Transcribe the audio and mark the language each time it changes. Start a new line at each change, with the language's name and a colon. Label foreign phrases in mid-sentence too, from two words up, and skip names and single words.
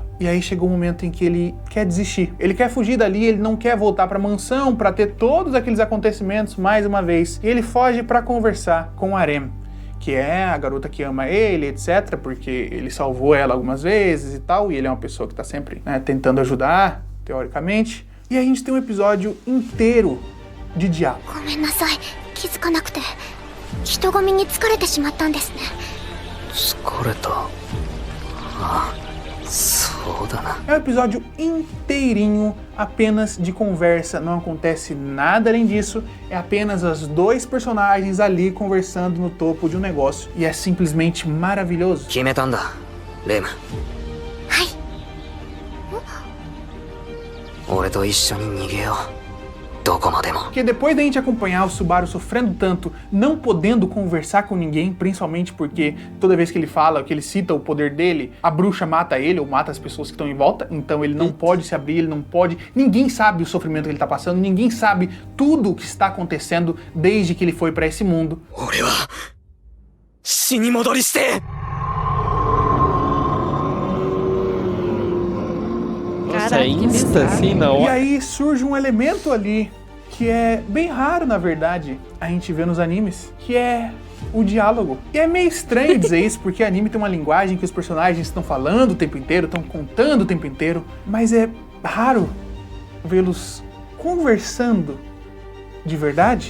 Portuguese: E aí chegou um momento em que ele quer desistir. Ele quer fugir dali, ele não quer voltar pra mansão pra ter todos aqueles acontecimentos mais uma vez. E ele foge pra conversar com Arem, que é a garota que ama ele, etc, porque ele salvou ela algumas vezes e tal, e ele é uma pessoa que tá sempre, né, tentando ajudar, teoricamente. E aí a gente tem um episódio inteiro de diálogo.
Japanese: ごめんなさい、気づかなくて人混みに疲れてしまったんですね。疲れた。ああ、そうだな。
Portuguese: É um episódio inteirinho apenas de conversa, não acontece nada além disso, é apenas os dois personagens ali conversando no topo de um negócio e é simplesmente maravilhoso.
Japanese: 決めたんだ、レム。はい。俺と一緒に逃げよう。どこまでも。
Portuguese: Porque depois da gente acompanhar o Subaru sofrendo tanto, não podendo conversar com ninguém, principalmente porque toda vez que ele fala, que ele cita o poder dele, a bruxa mata ele ou mata as pessoas que estão em volta, então ele não pode se abrir, ele não pode, ninguém sabe o sofrimento que ele tá passando, ninguém sabe tudo o que está acontecendo desde que ele foi pra esse mundo.
Japanese: 俺は死に戻りして。
Portuguese: Nossa, Caraca, é que insta, bizarro. assim, na E hora. aí surge um elemento ali que é bem raro, na verdade, a gente vê nos animes, que é o diálogo. E é meio estranho dizer isso, porque anime tem uma linguagem que os personagens estão falando o tempo inteiro, estão contando o tempo inteiro, mas é raro vê-los conversando de verdade.